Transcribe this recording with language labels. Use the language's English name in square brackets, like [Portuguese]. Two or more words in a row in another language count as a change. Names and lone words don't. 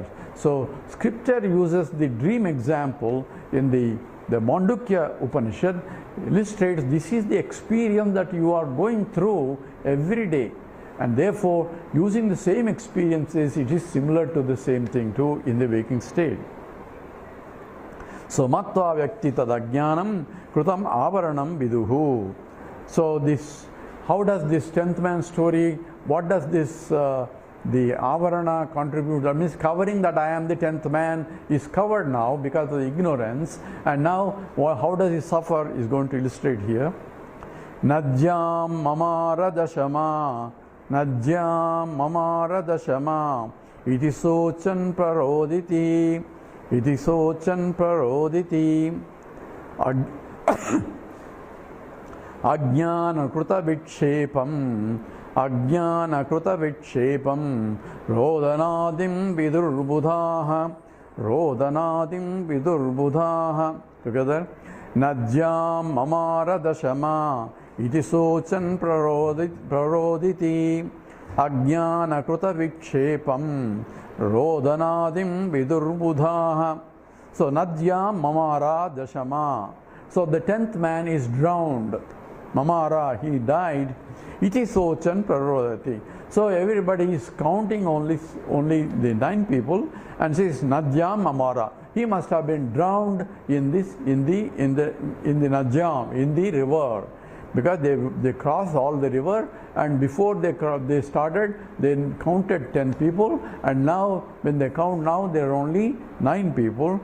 [English] So, scripture uses the dream example in the Mandukya Upanishad. illustrates this is the experience that you are going through every day, and therefore using the same experiences, it is similar to the same thing too in the waking state. [Sanskrit] So मत्त्व व्यक्ति तदज्ञानम् कृतम् आवरणम् विदुः. [English] So this, how does this 10th man story, what does this the avarana contribute? That means covering that I am the 10th man is covered now because of the ignorance, and now how does he suffer is going to illustrate here. [Sanskrit] नायं ममार दशमः, नायं ममार दशमः, इति शोचन् प्ररोदिति, इति शोचन् प्ररोदिति, अज्ञान कृत विक्षेपम्, अज्ञान कृत विक्षेपम्, रोदनादिं विदुर्बुधाः, रोदनादिं विदुर्बुधाः. Together. नायं ममार दशमः, इति शोचन् प्ररोदिति, अज्ञान कृत विक्षेपम्, रोदनादिं विदुर्बुधाः. So नायं ममार दशमः. [English] So the 10th man is drowned. Mamara, he died. [Sanskrit] इति शोचन् प्ररोदति. [English] So everybody is counting only the 9 people and says [Sanskrit] नायं ममार. [English] He must have been drowned in the Najyam, in the river, because they crossed all the river, and before they started, they counted 10 people, and now when they count now, there are only 9 people.